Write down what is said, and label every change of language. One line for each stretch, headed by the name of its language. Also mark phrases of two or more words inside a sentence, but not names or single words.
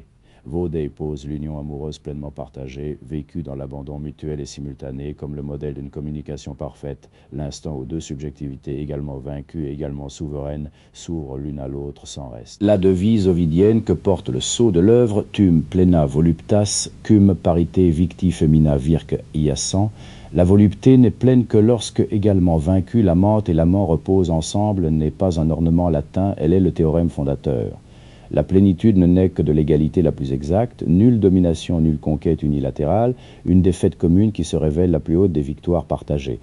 French: Vaudet pose l'union amoureuse pleinement partagée, vécue dans l'abandon mutuel et simultané comme le modèle d'une communication parfaite, l'instant où deux subjectivités également vaincues et également souveraines s'ouvrent l'une à l'autre sans reste. La devise ovidienne que porte le sceau de l'œuvre,
Latin: tum plena voluptas, cum parité victi femina virque iacent,
French: la volupté n'est pleine que lorsque, également vaincue, l'amante et l'amant reposent ensemble, n'est pas un ornement latin, elle est le théorème fondateur. La plénitude ne naît que de l'égalité la plus exacte, nulle domination, nulle conquête unilatérale, une défaite commune qui se révèle la plus haute des victoires partagées.